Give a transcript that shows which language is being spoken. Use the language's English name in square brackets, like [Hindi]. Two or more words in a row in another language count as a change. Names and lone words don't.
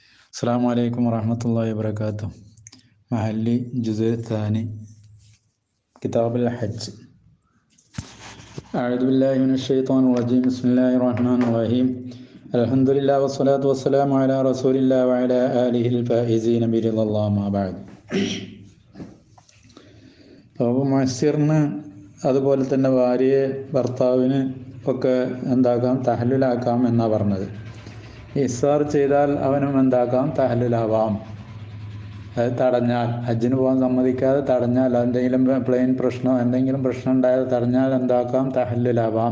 [Arabic] السلام عليكم ورحمة الله وبركاته. محلي الجزء الثاني كتاب الحج. أعوذ بالله من الشيطان الرجيم. بسم الله الرحمن الرحيم. الحمد لله والصلاة والسلام على رسول الله وعلى آله الفائزين برضا الله ما بعد. [Malayalam] അപ്പോൾ മുഅസ്സിറിന് അതുപോലെ തന്നെ ഭാര്യയെ ഭർത്താവിന് ഒക്കെ എന്താക്കാം, തഹല്ലുലാക്കാം എന്നാണ് പറഞ്ഞത്. ഇസ്സാർ ചെയ്താൽ അവനും എന്താക്കാം, തഹല്ലുലാവാം. അത് തടഞ്ഞാൽ, ഹജ്ജിന് പോകാൻ സമ്മതിക്കാതെ തടഞ്ഞാൽ, എന്തെങ്കിലും പ്ലെയിൻ പ്രശ്നം എന്തെങ്കിലും പ്രശ്നം ഉണ്ടായാൽ തടഞ്ഞാൽ എന്താക്കാം, തഹല്ലുലാവാം.